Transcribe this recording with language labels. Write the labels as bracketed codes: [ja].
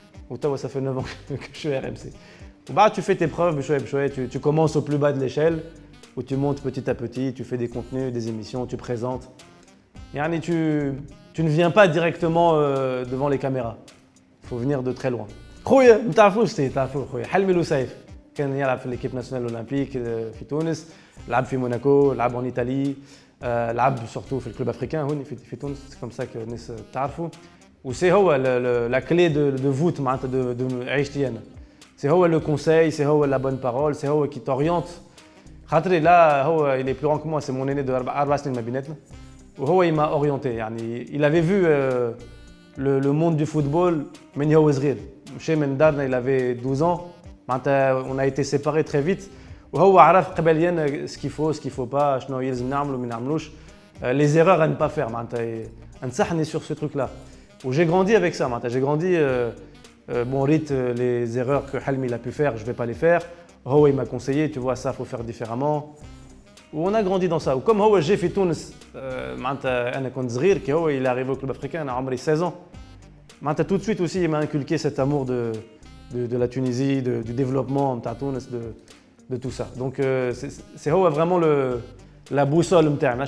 [fr] Ou ça fait 9 ans que je suis à RMC. Tu fais tes preuves, tu commences au plus bas de l'échelle, où tu montes petit à petit, tu fais des contenus, des émissions, tu présentes. Tu ne viens pas directement devant les caméras. Il faut venir de très loin. [ar] خويا ما تعرفوش تعرفوه خويا حلمي لوسايف كان يلعب في l'équipe nationale olympique في تونس. لعب في موناكو, لعب [fr] en Italie, [ar] لعب surtout في الكلوب افريكان هوني في تونس. [fr] C'est comme ça que [ar] الناس تعرفوا. [fr] وسي هو la clé de voûte معناتها de [ar] عيشتي انا. [fr] C'est هو le conseil, c'est هو la bonne parole, c'est هو qui t'oriente. [ar] خاطري لا هو [fr] il est plus grand que moi, c'est mon aîné de [ar] 4 سنين ما بيناتنا. [fr] وهو il m'a orienté يعني il avait vu le monde du football [ar] من هو صغير. مشى من دارنا [fr] il avait 12 ans. معناتها on a été séparés très vite. [ar] وهو عرف قبليا [fr] ce qu'il faut pas, [ar] شنو يلزم نعمل وما نعملوش, [fr] les erreurs à ne pas faire معناتها [ar] نصحني [fr] sur ce truc là. Où j'ai grandi avec ça معناتها j'ai grandi bon Rit les erreurs que Halmi il a pu faire, je vais pas les faire. هو il m'a conseillé, tu vois, ça faut faire différemment. On a grandi dans ça. Ou comme هو j'ai [ar] في تونس معناتها انا كنت صغير كي هو [fr] il est arrivé au club africain [ar] انا عمري [fr] 16 ans. معناتها tout de suite aussi il m'a inculqué cet amour de la Tunisie, du développement de Tunis, de tout ça. Donc c'est vraiment la boussole [ar] نتاعي.